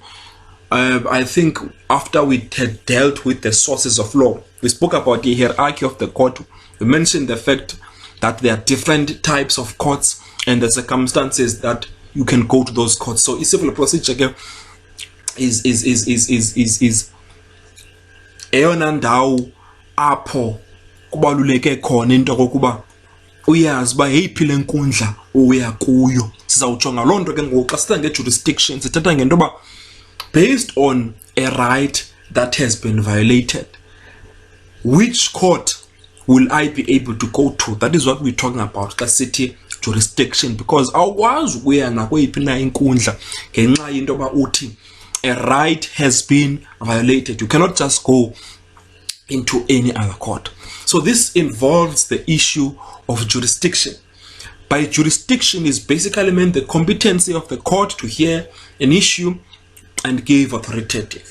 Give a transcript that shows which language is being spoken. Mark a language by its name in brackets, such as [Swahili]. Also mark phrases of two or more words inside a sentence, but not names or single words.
[English] I think after we had dealt with the sources of law, we spoke about the hierarchy of the court. We mentioned the fact that there are different types of courts and the circumstances that you can go to those courts. So civil procedure is [Xhosa] eyona ndawo apho kubaluleke khona into kokuba uyazi uba yeyiphi le nkundla uya kuyo. Sizawujonga loo nto ke ngoku xa sithetha nge-jurisdiction, sithetha ngento yoba [English] based on a right that has been violated, which court will I be able to go to? That is what we're talking about [Xhosa] xa sithi jurisdiction, [English] because [Xhosa] awukwazi ukuya nakweyiphi na inkundla ngenxa yento yoba uthi [English] a right has been violated. You cannot just go into any other court. So this involves the issue of jurisdiction. By jurisdiction is basically meant the competency of the court to hear an issue and give authoritative.